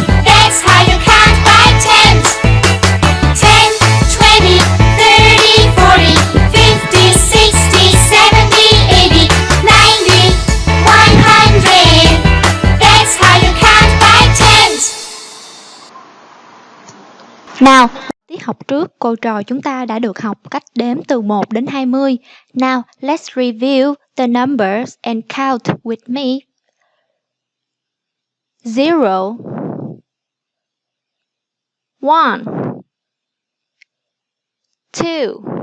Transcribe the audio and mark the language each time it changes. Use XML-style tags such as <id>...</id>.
<en>That's how you count by tens. 10, 20, 30, 40, 50, 60, 70, 80, 90, 100. That's how you count by tens.</en> <vi>Nào, tiết học trước, cô trò chúng ta đã được học cách đếm từ 1 đến 20.</vi> <en>Now, let's review the numbers and count with me. 0, 1, 2,</en>